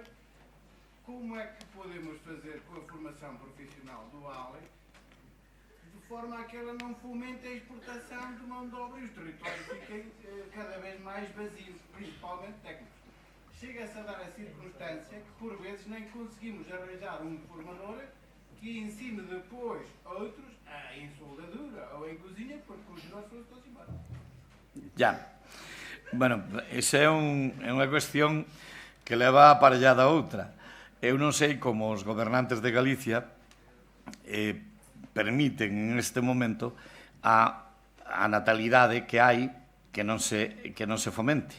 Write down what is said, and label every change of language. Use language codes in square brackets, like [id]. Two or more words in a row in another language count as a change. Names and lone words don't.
[pt] Como é que podemos fazer com a formação profissional dual de forma a que ela não fomente a exportação de mão de obra e os territórios fiquem cada vez mais vazios, principalmente técnicos? Chega-se a dar a circunstância que, por vezes, nem conseguimos arranjar um formador que ensine depois outros em soldadura ou em cozinha, porque os melhores foram todos embora. [gl] Ya. Bueno, esa é unha cuestión que leva aparellada a outra. Eu non sei como os gobernantes de Galicia permiten en este momento a natalidade que hai que non se fomente.